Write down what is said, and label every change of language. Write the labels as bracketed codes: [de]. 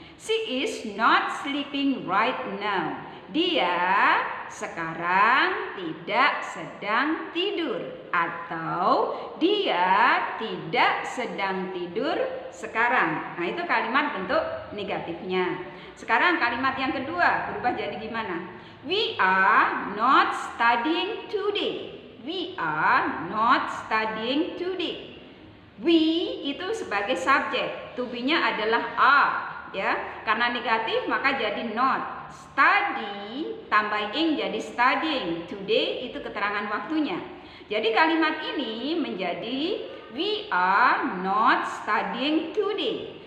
[en] She is not sleeping right now. [id] Dia sekarang tidak sedang tidur atau dia tidak sedang tidur sekarang. Nah, itu kalimat bentuk negatifnya. Sekarang kalimat yang kedua berubah jadi gimana? [en] We are not studying today. We are not studying today. [id] We itu sebagai subjek, to be-nya adalah are, ya. Karena negatif maka jadi not. Study tambah ing jadi studying. Today itu keterangan waktunya. Jadi kalimat ini menjadi [en] we are not studying today.